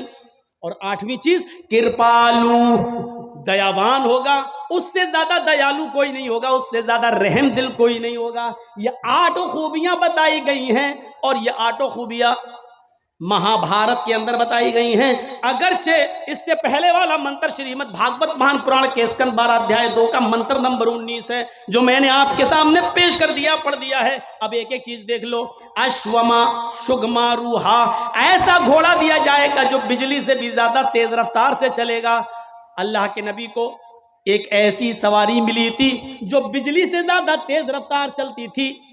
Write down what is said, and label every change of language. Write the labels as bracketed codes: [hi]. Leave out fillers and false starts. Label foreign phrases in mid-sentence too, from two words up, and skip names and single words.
[ur] اور 8ویں چیز، کرپالو، دیاوان ہوگا، اس سے زیادہ دیالو کوئی نہیں ہوگا، اس سے زیادہ رحم دل کوئی نہیں ہوگا۔ یہ 8 خوبیاں بتائی گئی ہیں، اور یہ 8 خوبیاں مہابھارت کے اندر بتائی گئی ہیں۔ اگرچہ اس سے پہلے والا منتر شریمد بھاگوت مہان پران کے اسکند 12 ادھیائے 2 کا منتر نمبر 19 ہے، جو میں نے آپ کے سامنے پیش کر دیا، پڑھ دیا ہے۔ اب ایک ایک چیز دیکھ لو۔ [sa] अश्वमा शिग्मा रोहा, [ur] ایسا گھوڑا دیا جائے گا جو بجلی سے بھی زیادہ تیز رفتار سے چلے گا۔ اللہ کے نبی کو ایک ایسی سواری ملی تھی جو بجلی سے زیادہ تیز رفتار چلتی تھی۔